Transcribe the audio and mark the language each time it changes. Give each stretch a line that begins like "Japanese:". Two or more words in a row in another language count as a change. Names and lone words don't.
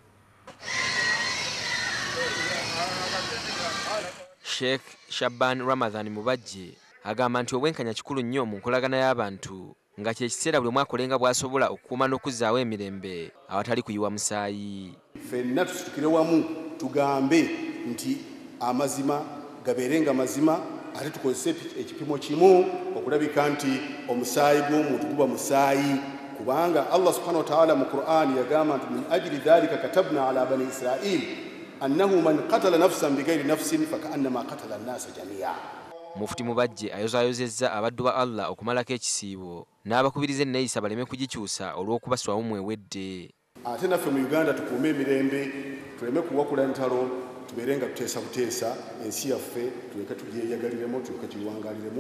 Ganda: Sheikh Shaban Ramadhan Mubajje agamba nti obwenkanya kikulu nnyo mu nkolagana y'abantu nga kye kiseera buli mwakolenga bw'asobola okukuuma n'okuzzaawo emirembe awatali kuyiwa musaayi. Ffenna tusitukire wamu tugambe nti amazima gabeerenga mazima ate tukozese ekipimo kimu okulabika nti omusaayi gw'omuntu guba musaayi kubanga
Arabic: الله سبحانه وتعالى
Ganda: mu Qur'an yagamba nti
Arabic: من أجل ذلك كتبنا على بني إسرائيل أنه من قتل نفسا بغير نفس فكأنما قتل الناس جميعا.
Ganda: Mufti Mubajje ayozaayozezza abaddu ba Allah okumalako ekisiibo n'abakubiriza enneeyisa baleme kugikyusa olw'okubaswamu mwewedde. Ate naffe mu Uganda tukuume emirembe tuleme kuwakula ntalo tubeere nga tuteesa buteesa ensi yaffe tuleke tugyeyagaliremu tuleke tuyiwangaliremu.